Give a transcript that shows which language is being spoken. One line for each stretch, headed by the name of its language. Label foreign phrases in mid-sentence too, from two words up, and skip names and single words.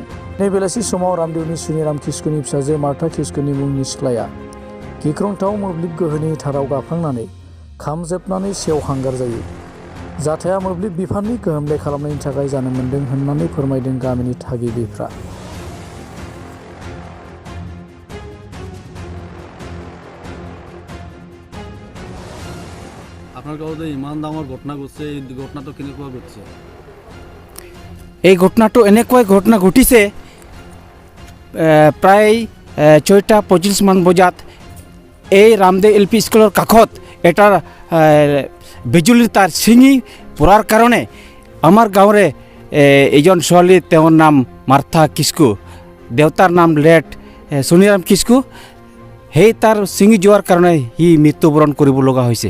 Bodo: नै बेलासि समाव रामदेवनि सुनिराम किस्कुनि फिसाजो मार्था किस्कुनि मुंनि सिख्लाया गिख्रंथाव मोब्लिब गोहोनि थाराव गाफ्लांनानै खामजोबनानै सेवहांगार जायो। जाथाया मोब्लिब बिफाननि गोहोमले खालामनायनि थाखाय जानो मोन्दों होननानै फोरमायदों गामिनि थागिबिफ्रा।
Assamese: আপনার গাঁৱত ইমান ডাঙৰ ঘটনা ঘটিছে, এই ঘটনাটো কেনেকুৱা ঘটিছে? এই ঘটনাটো এনেকুৱাই ঘটনা ঘটিছে। প্ৰায় 6:25 মান বজাত এই ৰামদেৱ LP স্কুলৰ কাষত এটা বিজুলীৰ তার ছিঙি পৰাৰ কাৰণে আমাৰ গাঁৱৰে এজন ছোৱালী, তেওঁৰ নাম মাৰ্থা কিস্কু, দেউতাৰ নাম লেট সুনিৰাম কিস্কু, সেই তাৰ ছিঙি যোৱাৰ কাৰণে সি মৃত্যুবৰণ কৰিব লগা হৈছে।